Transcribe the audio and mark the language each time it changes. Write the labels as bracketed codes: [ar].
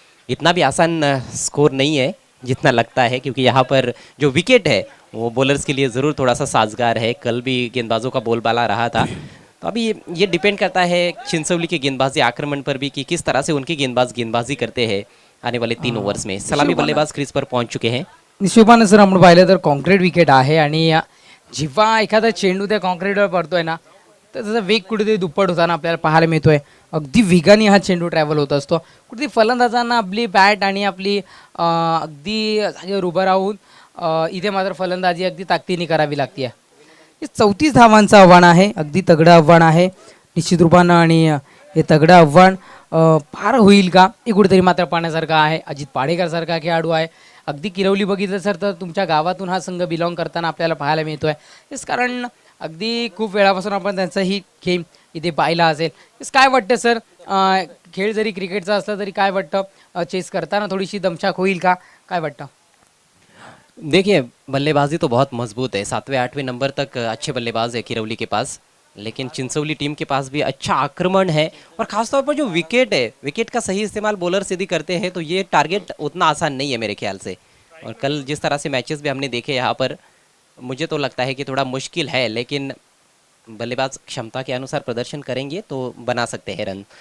[hi] इतना भी आसान स्कोर नहीं है जितना लगता है, क्योंकि यहाँ पर जो विकेट है वो बॉलर्स के लिए ज़रूर थोड़ा सा साजगार है. कल भी गेंदबाजों का बोलबाला रहा था. तो अभी ये डिपेंड करता है चिंचवली के गेंदबाजी आक्रमण पर भी कि किस तरह से उनके गेंदबाज गेंदबाजी करते हैं आने वाले 3 ओवर्स में. सलामी बल्लेबाज क्रीज पर पहुंच चुके हैं. [mr] निश्चितपणे सर आपण पाहिलं तर कॉन्क्रीट विकेट आहे आणि जेव्हा एखादा चेंडू त्या कॉन्क्रीटवर पडतोय ना तर त्याचा वेग कुठेतरी दुप्पट होताना आपल्याला पाहायला मिळतोय. अगदी वेगाने हा चेंडू ट्रॅव्हल होत असतो. कुठेतरी फलंदाजांना आपली बॅट आणि आपली अगदी जागेवर उभं राहून इथे मात्र फलंदाजी अगदी ताकदीने करावी लागते. हे 34 धावांचं आव्हान आहे. अगदी तगडं आव्हान आहे निश्चित रूपानं आणि हे तगडं आव्हान पार होईल का हे कुठेतरी मात्र पाहण्यासारखं आहे. अजित पाडेकर सारखा खेळाडू आहे. अगदी किरवली बघितलं सर तर तुमच्या गावातून हा संघ बिलॉंग करताना आपल्याला पाहायला मिळतोय. तेच कारण अगदी खूप वेळापासून आपण त्यांचाही खेळ इथे पाहिला असेल. तेच काय वाटतं सर खेळ जरी क्रिकेटचा असला तरी काय वाटतं चेस करताना थोडीशी दमछाक होईल का काय वाटतं? [hi] देखिए बल्लेबाजी तो बहुत मजबूत है, 7वें-8वें नंबर तक अच्छे बल्लेबाज है किरौली के पास, लेकिन चिंचौली टीम के पास भी अच्छा आक्रमण है और खासतौर पर जो विकेट है, विकेट का सही इस्तेमाल बॉलर्स यदि करते हैं तो ये टारगेट उतना आसान नहीं है मेरे ख्याल से। और कल जिस तरह से मैचेस भी हमने देखे यहाँ पर, मुझे तो लगता है कि थोड़ा मुश्किल है, लेकिन बल्लेबाज क्षमता के अनुसार प्रदर्शन करेंगे तो बना सकते हैं रन।